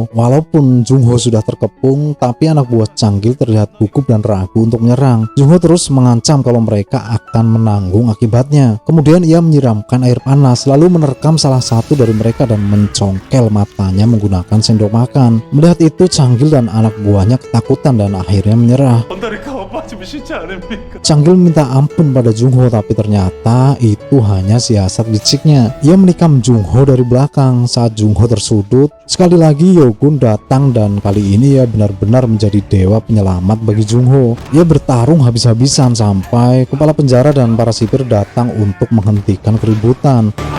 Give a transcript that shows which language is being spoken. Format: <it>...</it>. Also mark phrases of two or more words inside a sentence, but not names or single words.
<id>Walaupun Jung Ho sudah terkepung, tapi anak buah Sang-gil terlihat gugup dan ragu untuk menyerang. Jung Ho terus mengancam kalau mereka akan menanggung akibatnya. Kemudian ia menyiramkan air panas lalu menerkam salah satu dari mereka dan mencongkel matanya menggunakan sendok makan. Melihat itu Sang-gil dan anak buahnya ketakutan dan akhirnya menyerah.</id> <ko>건달이 가만 빠지면 싫지 않습니까?</ko> <id>Sang-gil minta ampun pada Jung Ho, tapi ternyata itu hanya siasat liciknya. Ia menikam Jung Ho dari belakang. Saat Jung Ho tersudut, sekali lagi Yogun datang dan kali ini ia benar-benar menjadi dewa penyelamat bagi Jung Ho. Ia bertarung habis-habisan sampai kepala penjara dan para sipir datang untuk menghentikan keributan.</id>